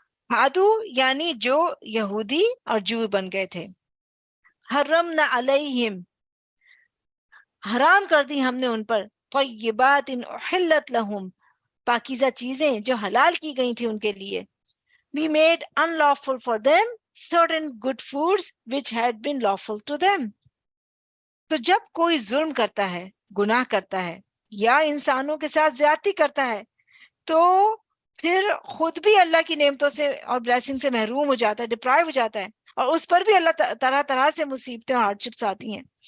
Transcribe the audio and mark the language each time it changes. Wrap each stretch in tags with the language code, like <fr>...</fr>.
<ur>ہادو یعنی جو یہودی اور جو بن گئے تھے.</ur> <ar>حرمنا علیہم،</ar> <ur>حرام کر دی ہم نے ان پر،</ur> <ar>طیبات احلت لہم،</ar> <ur>پاکیزہ چیزیں جو حلال کی گئی تھی ان کے لیے.</ur> <en>We made unlawful for them certain good foods which had been lawful to them.</en> <ur>تو جب کوئی ظلم کرتا ہے، گناہ کرتا ہے یا انسانوں کے ساتھ زیادتی کرتا ہے تو پھر خود بھی اللہ کی نعمتوں سے اور بلیسنگ سے محروم ہو جاتا ہے، ڈپرائیو ہو جاتا ہے، اور اس پر بھی اللہ طرح طرح سے مصیبتیں اور ہارڈشپس آتی ہیں.</ur>